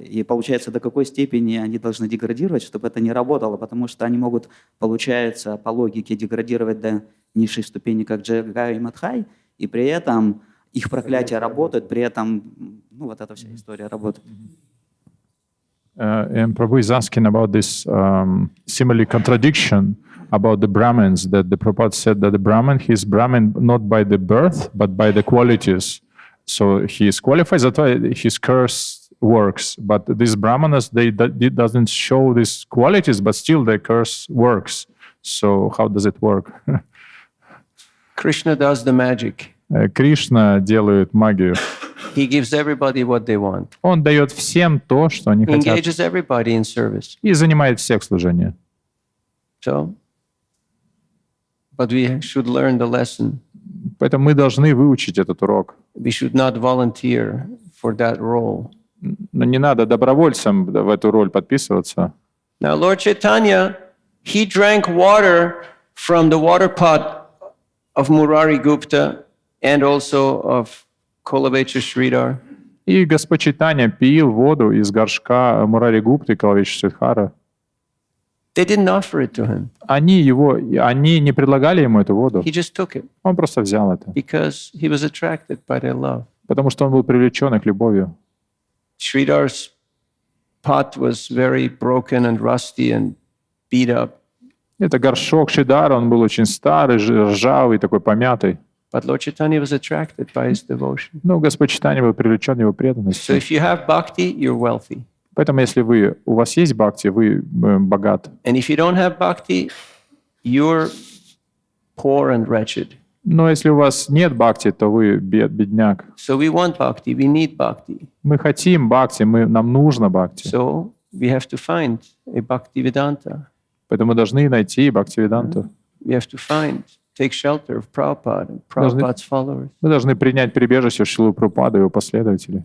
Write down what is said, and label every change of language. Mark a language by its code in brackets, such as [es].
[ru] И получается, до какой степени они должны деградировать, чтобы это не работало, потому что они могут, получается, по логике деградировать до низшей ступени, как Джагай и Мадхай, и при этом их проклятие работает, при этом, ну, вот эта вся история работает. [en] And Prabhu is asking about this similar contradiction about the Brahmins, that the Prabhupada said that the Brahmin, he is Brahmin not by the birth, but by the qualities. So he is qualified, that's why his curse works. But these Brahmanas, they doesn't show these qualities, but still their curse works. So how does it work? Krishna does the magic. [ru] Кришна делает магию. [en] He gives everybody what they want. [ru] Он дает всем то, что они [en] He [ru] хотят. [en] engages everybody in service. [ru] И занимает всех в служении. [en] So, but we should learn the lesson. [ru] Поэтому мы должны выучить этот урок. [en] We should not volunteer for that role. [ru] Но не надо добровольцам в эту роль подписываться. [en] Now, Lord Chaitanya, he drank water from the water pot of Murari Gupta and also of Kolavecha Sridhar. [ru] И Господь Чайтанья пил воду из горшка Мурари Гупты и Калавеча Сридхара. [en] They didn't offer it to him. [ru] Они не предлагали ему эту воду. [en] He just took it [ru] Он просто взял это, [en] because he was attracted by their love. [ru] потому что он был привлечен их любовью. [en] Sridhar's pot was very broken and rusty and beat up. [ru] Это горшок Шридхара, он был очень старый, ржавый, такой помятый. [en] But Lord Chaitanya was attracted by his devotion. [ru] Но Господь Чайтанья был привлечен его [en] So [ru] преданностью. [en] if you have bhakti, you're wealthy. [ru] Поэтому, если у вас есть бхакти, вы богаты. [en] And if you don't have bhakti, you're poor and wretched. [ru] Но если у вас нет бхакти, то вы бедняк. [en] So we want bhakti, we need bhakti. [ru] Мы хотим бхакти, нам нужно бхакти. [en] So we have to find a bhakti vedanta. [ru] Поэтому мы должны найти бхактивиданту. [en] We have to take shelter of Prabhupada and Prabhupada's followers. [ru] Мы должны принять прибежище в Шрилу Прабхупады и его последователей.